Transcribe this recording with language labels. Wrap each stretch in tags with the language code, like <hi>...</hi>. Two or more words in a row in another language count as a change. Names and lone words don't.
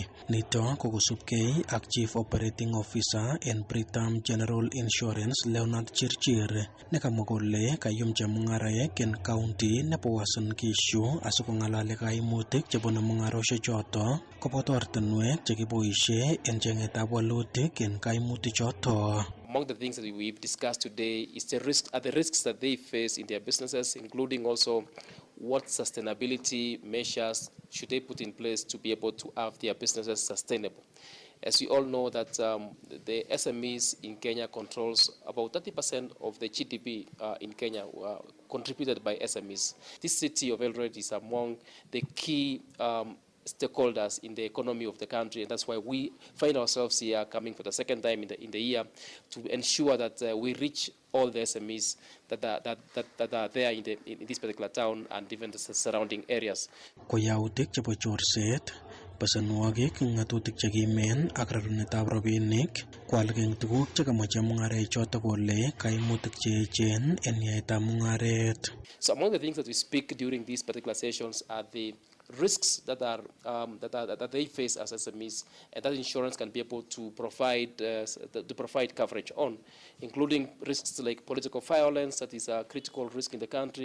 <kln>Nito ko kosubkei ak</kln> <en>Chief Operating Officer</en> <kln>en Britam General Insurance Leonard Chirchir nekamwa kole kayum chemung'araek en county nebo Uasin Gishu asikong'alali kaimutik chebune mung'aroshek choto koboto ortinwek chekiboisie en cheng'etab walutik en kaimutik choto.</kln> <en>Among the things that we've discussed today is the risks that they face in their businesses, including also what sustainability measures should they put in place to be able to have their businesses sustainable. As we all know that the SMEs in Kenya controls about 30% of the GDP in Kenya contributed by SMEs. This city of Eldoret is among the key stakeholders in the economy of the country, and that's why we find ourselves here coming for the second time in the year to ensure that we reach all the SMEs that are there in this particular town and even the surrounding areas.</en> <kln>Koyautik chebo chorset, besenwogik, ng'atutik chekimen ak rerunetab rabinik koalak eng tuguk chekamache mung'aret choto kole kaimutik cheechen en yaetab mung'aret.</kln> <en>So among the things that we speak during these particular sessions are the risks that they face as SMEs, and that insurance can be able to provide coverage on, including risks like political violence, that is a critical risk in the country.</en>